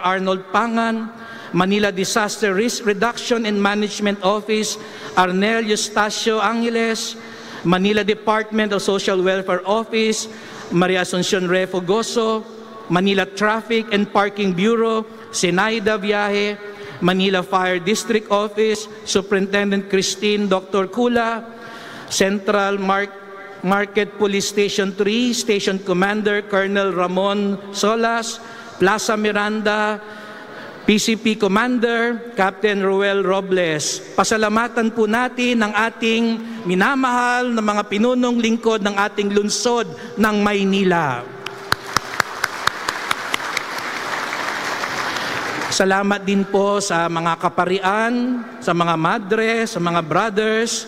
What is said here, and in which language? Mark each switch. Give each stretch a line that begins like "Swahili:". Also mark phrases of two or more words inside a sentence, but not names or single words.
Filipino: Arnold Pangan, Manila Disaster Risk Reduction and Management Office, Arnel Eustacio Angeles, Manila Department of Social Welfare Office, Maria Asuncion Refogoso, Manila Traffic and Parking Bureau, Senaida Viaje, Manila Fire District Office, Superintendent Christine Dr. Kula, Central Market Police Station 3, Station Commander Colonel Ramon Solas, Plaza Miranda, PCP Commander Captain Ruel Robles, pasalamatan po natin ang ating minamahal na mga pinunong lingkod ng ating lungsod ng Maynila. Salamat din po sa mga kaparian, sa mga madre, sa mga brothers.